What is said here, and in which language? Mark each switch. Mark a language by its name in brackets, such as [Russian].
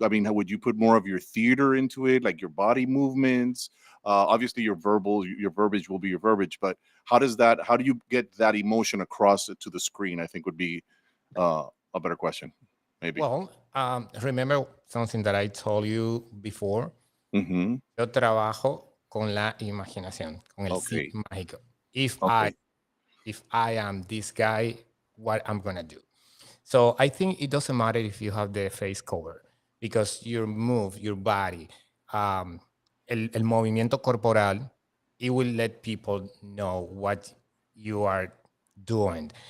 [English] I mean, how would you put more of your theater into it, like your body movements? Obviously, your verbiage will be your verbiage, but how does that? How do you get that emotion across to the screen? I think would be a better question. Maybe. Well, remember something that I told you before. Mm-hmm. [Spanish] Yo trabajo con la imaginación, con el [English] Okay. [Spanish] sí mágico. If [English] Okay. I am this guy, what I'm gonna do. So I think it doesn't matter if you have the face cover because your move, your body, el movimiento corporal, it will let people know what you are doing.